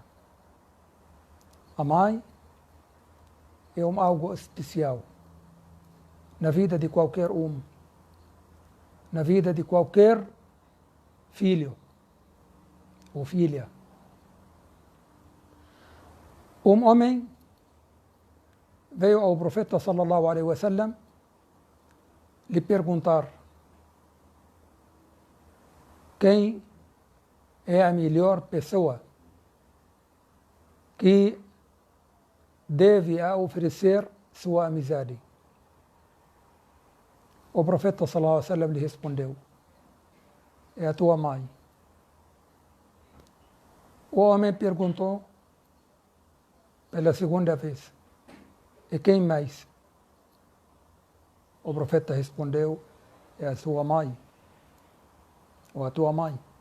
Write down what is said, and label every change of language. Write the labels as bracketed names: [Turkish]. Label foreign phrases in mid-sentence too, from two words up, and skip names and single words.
[Portuguese] A mãe é algo especial na vida de qualquer um, na vida de qualquer filho ou filha. Um homem veio ao profeta [Arabic] sallallahu alaihi wasallam [Portuguese] lhe perguntar quem é a melhor pessoa que deve oferecer sua amizade. O profeta [Arabic] sallallahu alaihi wasallam [Portuguese] lhe respondeu: é a tua mãe. O homem perguntou pela segunda vez: e quem mais? O profeta respondeu: é a sua mãe, ou a tua mãe.